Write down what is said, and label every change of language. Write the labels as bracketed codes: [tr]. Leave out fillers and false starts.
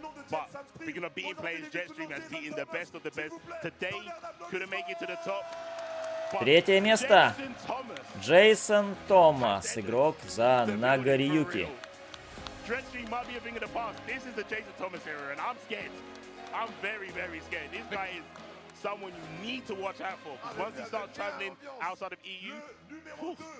[en] But speaking of beating players, Jetstream has beaten the best of the best. Today, couldn't make it to the top. [ru] Третье место. Джейсон Томас, игрок за Нагарiyuki. [en] Jetstream might be a thing of the past. This is the Jason Thomas era, and I'm scared. I'm very, very scared. This guy is someone you need to watch out for. Because once he starts traveling outside of EU,